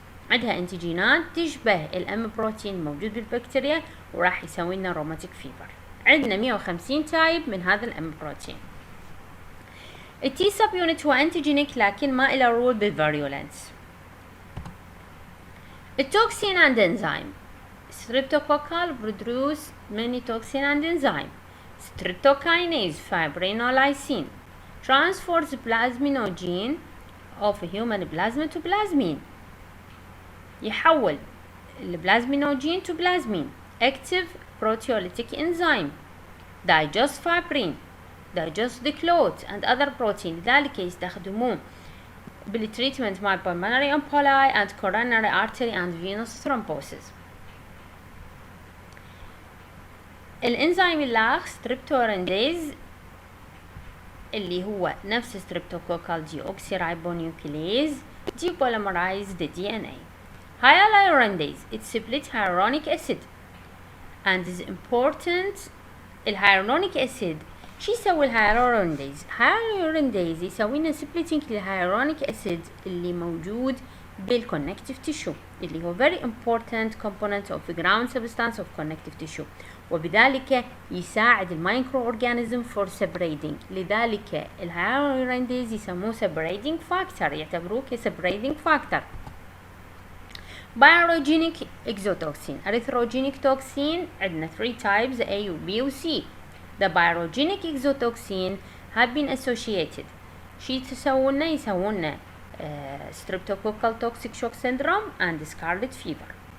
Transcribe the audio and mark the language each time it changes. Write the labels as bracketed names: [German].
[Arabic] عندها انتيجينات تشبه الام بروتين الموجود بالبكتيريا، وراح يسوي لنا روماتيك فيفر. عندنا 150 تايب من هذا الام بروتين. التي سب يونت هو انتيجينيك لكن ما له رول بالفيرولنس. التوكسين اند انزيم. [English] Streptococcal produce many toxin and enzyme. Streptokinase fibrinolysin transfers plasminogen of human plasma to plasmin. [Arabic] يحول البلازمينوجين [English] to plasmin. Active proteolytic enzyme. Digest fibrin. Digest the clot and other protein. [Arabic] لذلك يستخدموه بالتريتمنت مال [English] pulmonary emboli and coronary artery and venous thrombosis. [Arabic] الانزيم اللاخ [English] streptorandase اللي هو نفس streptococcal deoxyribonuclease depolymerize the DNA. Hyaluronic it split hyaluronic acid and is important. [Arabic] الهيالورونيك acid شو يسوي الهيالورونيديز؟ هيالورونيديز يسوي لنا سبليتنج للهيالورونيك acid اللي موجود بالكونكتيف تيشو، اللي هو [English] very important component of ground substance of connective tissue، [Arabic] وبذلك يساعد المايكرو اورجانيزم [English] for separating. [Arabic] لذلك الهيالورونيديز يسموه separating factor، يعتبروه كسeparating factor. [English] Pyrogenic Exotoxin. Erythrogenic Toxin عندنا 3 types A و B و C. The Pyrogenic Exotoxin have been associated. [Arabic] شي يسوونا؟ يسوونا [English] Streptococcal Toxic Shock Syndrome and Scarlet Fever.